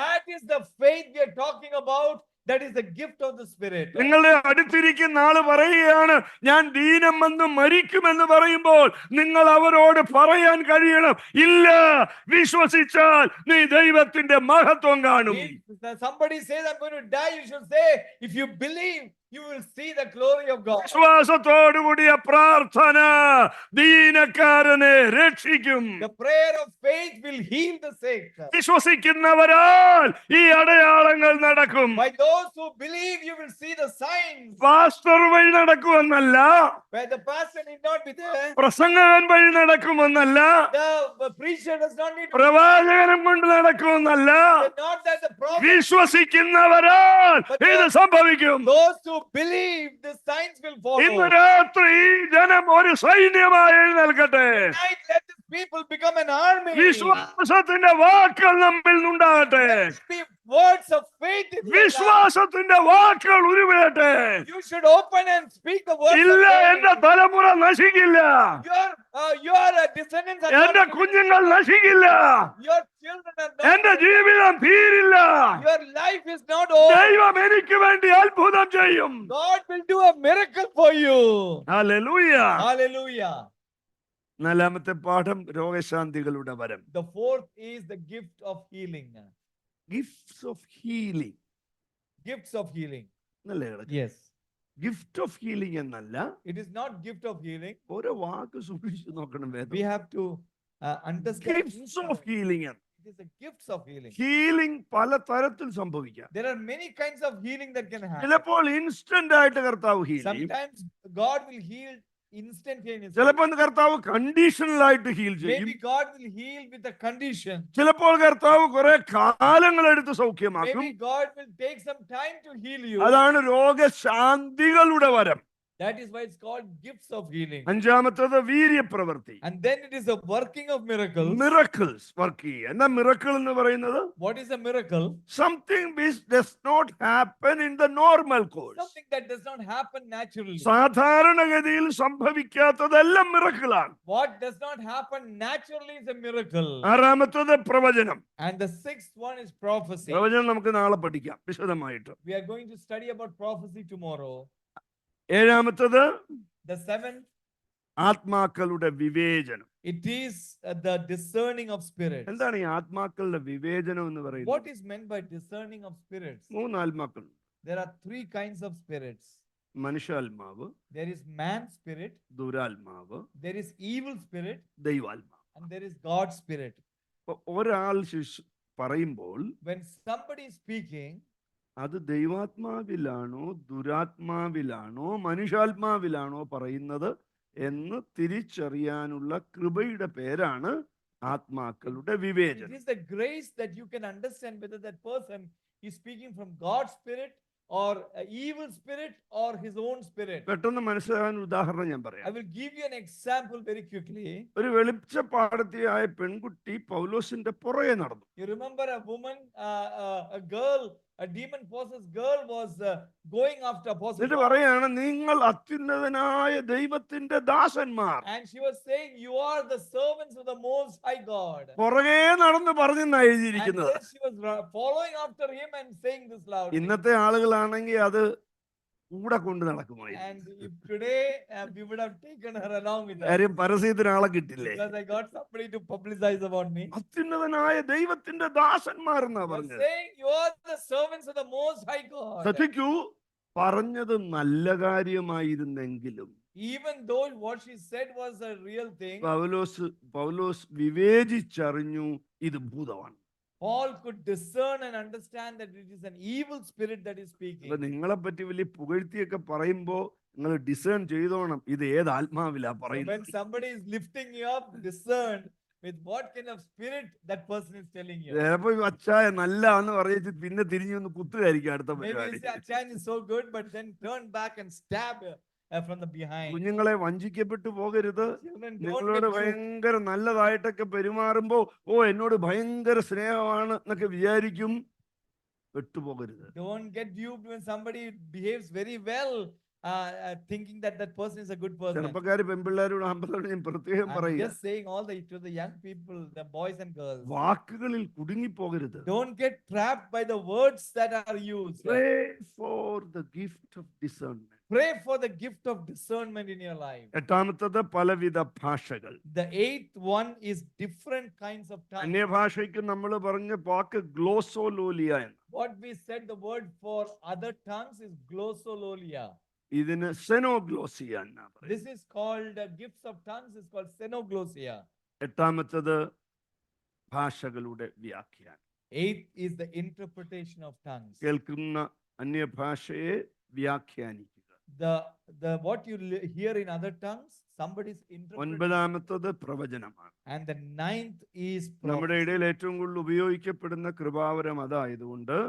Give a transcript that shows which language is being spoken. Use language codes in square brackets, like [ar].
[en] That is the faith we are talking about. That is the gift of the Spirit. [ml] നിങ്ങളുടെ അടുത്തിരിക്കുന്ന ആള് പറയുകയാണ്, ഞാൻ ദീനം വന്ന് മരിക്കുമെന്ന് പറയുമ്പോൾ നിങ്ങൾ അവരോട് പറയാൻ കഴിയണം, ഇല്ല, വിശ്വസിച്ചാൽ നീ ദൈവത്തിന്റെ മഹത്വം കാണും. [en] If somebody says I'm going to die, you should say, if you believe, you will see the glory of God. [ml] വിശ്വാസത്തോടുകൂടിയ പ്രാർത്ഥന ദീനക്കാരനെ രക്ഷിക്കും. [en] The prayer of faith will heal the sick. [ml] വിശ്വസിക്കുന്നവരാൽ ഈ അടയാളങ്ങൾ നടക്കും. [en] By those who believe, you will see the signs. [ml] Pastor വഴി നടക്കുമെന്നല്ല, [en] Where the pastor need not be there, [ml] പ്രസംഗകൻ വഴി നടക്കുമെന്നല്ല, [en] the preacher does not need to [ml] പ്രവാചകനം കൊണ്ട് നടക്കുമെന്നല്ല, [en] be there. Not that the prophet, [ml] വിശ്വസിക്കുന്നവരാൽ ഇത് സംഭവിക്കും. [en] those who believe, the signs will [ml] ഇന്ന് [en] follow. [ml] രാത്രി ഈ ജനം ഒരു സൈന്യമായി എഴുന്നേൽക്കട്ടെ. [en] Tonight, let this people become an army. [ml] വിശ്വാസത്തിന്റെ വാക്കുകൾ നമ്മിൽ ഉണ്ടാകട്ടെ. [en] Speak words of faith in your life. [ml] വിശ്വാസത്തിന്റെ വാക്കുകൾ ഉരുവിടട്ടെ. [en] You should open and speak the words [ml] ഇല്ല, [en] of [ml] എന്റെ [en] faith. [ml] തലമുറ നശിക്കില്ല, [en] Your descendants are [ml] എന്റെ [en] not, [ml] കുഞ്ഞുങ്ങൾ നശിക്കില്ല, [en] your children are [ml] എന്റെ [en] not, [ml] ജീവിതം തീരില്ല. [en] your life is not over. [ml] ദൈവം എനിക്ക് വേണ്ടി അത്ഭുതം ചെയ്യും. [en] God will do a miracle for you. [ml] Hallelujah. [en] Hallelujah. [ml] നാലാമത്തെ പാഠം രോഗശാന്തികളുടെ വരം. [en] The fourth is the gift of healing. Gifts of healing. Gifts of healing. [ml] എന്നല്ലേ കിടക്കുന്നത്? [en] Yes. Gift of healing എന്നല്ല, It is not gift of healing. [ml] ഓരോ വാക്ക് സൂക്ഷിച്ചു നോക്കണം [en] We [ml] വേദം. [en] have to understand. Gifts of healing. It is the gifts of healing. [ml] Healing പല തരത്തിൽ സംഭവിക്കാം. [en] There are many kinds of healing that can happen. [ml] ചിലപ്പോൾ instant ആയിട്ട് കർത്താവ് ഹീൽ ചെയ്യും. [en] Sometimes God will heal instantaneously. [ml] ചിലപ്പോൾ കർത്താവ് കണ്ടീഷണൽ ആയിട്ട് ഹീൽ ചെയ്യും. [en] Maybe God will heal with a condition. [ml] ചിലപ്പോൾ കർത്താവ് കുറെ കാലങ്ങളെടുത്ത് സൗഖ്യമാക്കും. [en] Maybe God will take some time to heal you. [ml] അതാണ് രോഗശാന്തികളുടെ വരം. [en] That is why it's called gifts of healing. [ml] അഞ്ചാമത്തത് വീര്യപ്രവൃത്തി. [en] And then it is the working of miracles. [ml] Miracles work ചെയ്യുക. എന്താ miracle എന്ന് പറയുന്നത്? [en] What is a miracle? Something which does not happen in the normal course. Something that does not happen naturally. [ml] സാധാരണഗതിയിൽ സംഭവിക്കാത്തതെല്ലാം മിറക്കിളാണ്. [en] What does not happen naturally is a miracle. [ml] ആറാമത്തത് പ്രവചനം. [en] And the sixth one is prophecy. [ml] പ്രവചനം നമുക്ക് നാളെ പഠിക്കാം വിശദമായിട്ട്. [en] We are going to study about prophecy tomorrow. [ml] ഏഴാമത്തത് [en] The seventh, [ml] ആത്മാക്കളുടെ വിവേചനം. [en] it is the discerning of spirits. [ml] എന്താണ് ഈ ആത്മാക്കളുടെ വിവേചനം എന്ന് പറയുന്നത്? [en] What is meant by discerning of spirits? [ml] 3 ആത്മാക്കൾ. [en] There are 3 kinds of spirits. [ml] മനുഷ്യാത്മാവ്, [en] There is man spirit, [ml] ദുരാത്മാവ്, [en] there is evil spirit, [ml] ദൈവാത്മാവ്. [en] and there is God spirit. [ml] ഒരാൾ പറയുമ്പോൾ [en] When somebody is speaking, [ml] അത് ദൈവാത്മാവിലാണോ ദുരാത്മാവിലാണോ മനുഷ്യാത്മാവിലാണോ പറയുന്നത് എന്ന് തിരിച്ചറിയാനുള്ള കൃപയുടെ പേരാണ് ആത്മാക്കളുടെ [en] it [ml] വിവേചനം. [en] is the grace that you can understand whether that person is speaking from God's spirit or evil spirit or his own spirit. [ml] പെട്ടെന്ന് മനസ്സിലാകാൻ ഒരു ഉദാഹരണം ഞാൻ [en] I [ml] പറയാം. [en] will give you an example very quickly. [ml] ഒരു വെളിച്ചപ്പാടത്തിയായ പെൺകുട്ടി പൗലോസിന്റെ പുറകെ നടന്നു. [en] You remember a woman, a girl, a demon possessed girl was going after Apostle [ml] എന്നിട്ട് പറയാണ്, നിങ്ങൾ അത്യുന്നതനായ ദൈവത്തിന്റെ ദാസന്മാർ. [en] and she was saying, "You are the servants of the Most High God." [ml] പുറകെ നടന്ന് പറഞ്ഞെന്നാ [en] And [ml] എഴുതിയിരിക്കുന്നത്. [en] then she was following after him and saying this loudly. [ml] ഇന്നത്തെ ആളുകളാണെങ്കിൽ അത് കൂടെ കൊണ്ട് നടക്കുമായിരുന്നു. [en] And if today we would have taken her along with us, [ml] കാര്യം പരസ്യത്തിന് ആളെ കിട്ടില്ലേ. [en] because I got somebody to publicize about me. [ml] അത്യുന്നതനായ ദൈവത്തിന്റെ ദാസന്മാരെന്നാ [en] You're [ml] പറഞ്ഞത്. [en] saying you are the servants of the Most High God. [ml] ശ്രദ്ധിക്കൂ, പറഞ്ഞത് നല്ല കാര്യമായിരുന്നെങ്കിലും [en] Even though what she said was a real thing, [ml] പൗലോസ് വിവേചിച്ചറിഞ്ഞു ഇത് ഭൂതമാണ്. [en] Paul could discern and understand that it is an evil spirit that is speaking. [ml] അപ്പൊ നിങ്ങളെ പറ്റി വലിയ പുകഴ്ത്തിയൊക്കെ പറയുമ്പോ നിങ്ങൾ ഡിസേൺ ചെയ്തോണം ഇത് ഏത് ആത്മാവിലാ [en] So when [ml] പറയുന്നത്. [en] somebody is lifting you up, discern with what kind of spirit that person is telling you. [ml] ചിലപ്പോ അച്ചായ നല്ലാന്ന് പറഞ്ഞിട്ട് പിന്നെ തിരിഞ്ഞു ഒന്ന് കുത്തുകായിരിക്കും അടുത്ത [en] Maybe you [ml] പരിപാടി. [en] say, "Achan is so good," but then turn back and stab from the behind. [ml] കുഞ്ഞുങ്ങളെ വഞ്ചിക്കപ്പെട്ടു പോകരുത്. [en] Children, don't [ml] നിങ്ങളോട് [en] get duped. [ml] ഭയങ്കര നല്ലതായിട്ടൊക്കെ പെരുമാറുമ്പോ എന്നോട് ഭയങ്കര സ്നേഹമാണ് എന്നൊക്കെ വിചാരിക്കും. പെട്ടുപോകരുത്. [en] Don't get duped when somebody behaves very well, thinking that that person is a good person. [ml] ചെറുപ്പക്കാര് പെൺപിള്ളേരോട് അമ്പതോട് ഞാൻ പ്രത്യേകം [en] I'm [ml] പറയുക, [en] just saying all to the young people, the boys and girls. [ml] വാക്കുകളിൽ കുടുങ്ങിപ്പോകരുത്. [en] Don't get trapped by the words that are used. Pray for the gift of discernment. Pray for the gift of discernment in your life. [ml] എട്ടാമത്തത് പലവിധ ഭാഷകൾ. [en] The eighth one is different kinds of tongues. [ml] അന്യഭാഷയ്ക്ക് നമ്മൾ പറഞ്ഞ വാക്ക് ഗ്ലോസോലോലിയ എന്ന്. [en] What we said the word for other tongues is glossolalia. [ml] ഇതിന് സെനോഗ്ലോസിയ എന്നാ പറയുന്നത്. [en] This is called gifts of tongues is called xenoglossia. [ml] എട്ടാമത്തത് ഭാഷകളുടെ വ്യാഖ്യാനം. [en] Eighth is the interpretation of tongues. [ml] കേൾക്കുന്ന അന്യഭാഷയെ വ്യാഖ്യാനിക്കുക. [en] The what you hear in other tongues, somebody's interpreting. [ml] ഒൻപതാമത്തത് പ്രവചനമാണ്. [en] And the ninth is [ml] നമ്മുടെ [en] prophecy. [ml] ഇടയിൽ ഏറ്റവും കൂടുതൽ ഉപയോഗിക്കപ്പെടുന്ന കൃപാവരം അതായതുകൊണ്ട്